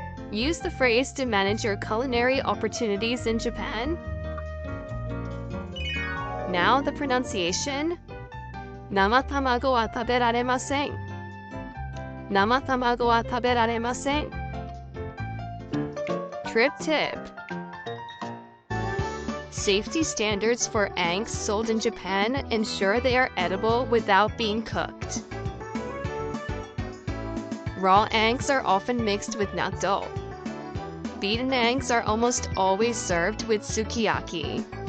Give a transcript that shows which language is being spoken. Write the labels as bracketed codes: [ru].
[en] Use the phrase to manage your culinary opportunities in Japan. Now the pronunciation. [ja] 生卵は食べられません。生卵は食べられません。 [en] Trip tip. Safety standards for eggs sold in Japan ensure they are edible without being cooked. Raw eggs are often mixed with natto. Beaten eggs are almost always served with sukiyaki.